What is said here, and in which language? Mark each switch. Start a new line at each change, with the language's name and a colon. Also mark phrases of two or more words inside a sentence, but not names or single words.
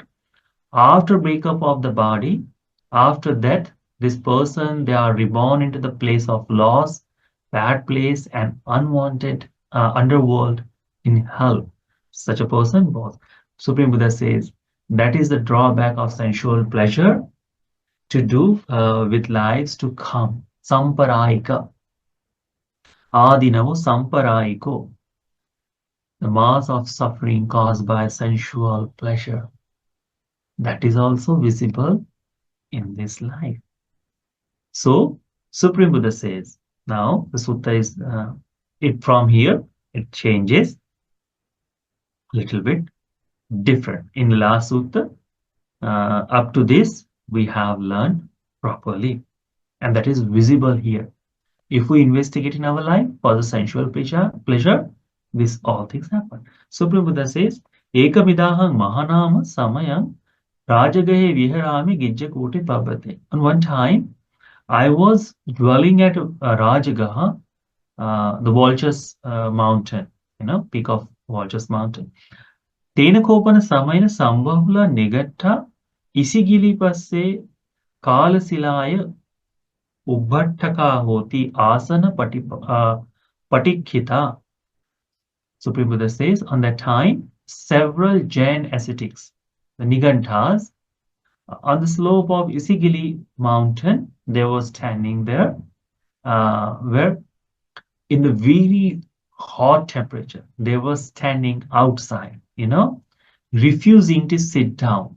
English: After breakup of the body, after death, this person they are reborn into the place of loss, bad place, and unwanted underworld in hell. Such a person was. Supreme Buddha says that is the drawback of sensual pleasure to do with lives to come.
Pali: Samparayika. Adinavo samparayiko.
English: The mass of suffering caused by sensual pleasure. That is also visible in this life. So, Supreme Buddha says, now the sutta is, it from here, it changes a little bit different. In the last sutta, up to this, we have learned properly. And that is visible here. If we investigate in our life for the sensual pleasure, this all things happen. Supreme Buddha says,
Pali: Ekamidahang mahanama samayang rajagahe viharami gijjakoti pabate.
English: On one time, I was dwelling at Rajagaha, the Vulture's mountain, peak of Vulture's mountain.
Pali: Tena kopana samayana sambahula negatta isigili passe kalasilaya ubbattaka hoti asana patikhita.
English: Supreme Buddha says, on that time, several Jain ascetics, the Niganthas, on the slope of Isigili mountain, they were standing there, where in the very hot temperature, they were standing outside, refusing to sit down.